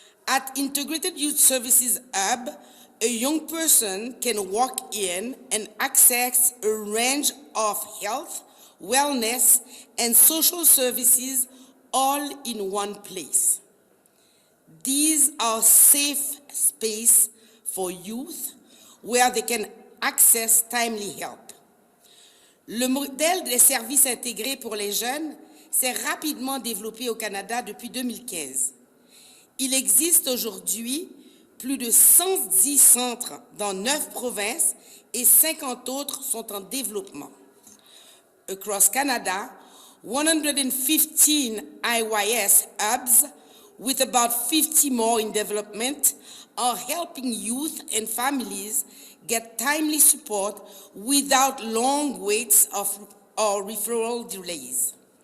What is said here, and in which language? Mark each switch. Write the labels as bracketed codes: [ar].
[en] At Integrated Youth Services Hub, a young person can walk in and access a range of health, wellness, and social services all in one place. These are safe spaces for youth where they can access timely help. [fr] Le modèle des services intégrés pour les jeunes s'est rapidement développé au Canada depuis 2015. Il existe aujourd'hui plus de 110 centres dans 9 provinces et 50 autres sont en développement. [en] Across Canada, 115 IYS hubs, with about 50 more in development, are helping youth and families get timely support without long waits or referral delays.